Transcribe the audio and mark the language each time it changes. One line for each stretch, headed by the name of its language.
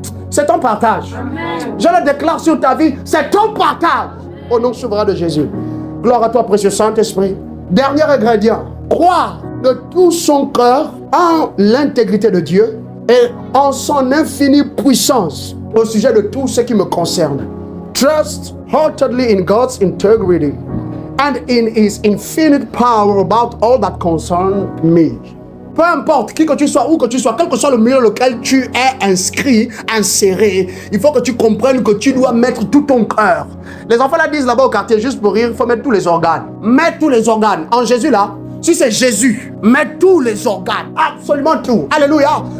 French: C'est ton partage. Amen. Je le déclare sur ta vie. C'est ton partage. Au nom souverain de Jésus. Gloire à toi, précieux Saint-Esprit. Dernier ingrédient. Croire de tout son cœur en l'intégrité de Dieu et en son infinie puissance au sujet de tout ce qui me concerne.
English: Trust heartedly in God's integrity and in His infinite power about all that concern me.
French: Peu importe qui que tu sois, où que tu sois, quel que soit le milieu dans lequel tu es inscrit, inséré, il faut que tu comprennes que tu dois mettre tout ton cœur. Les enfants là disent là-bas au quartier, juste pour rire, il faut mettre tous les organes. Mets tous les organes. En Jésus là, si c'est Jésus, mets tous les organes. Absolument tout. Alléluia.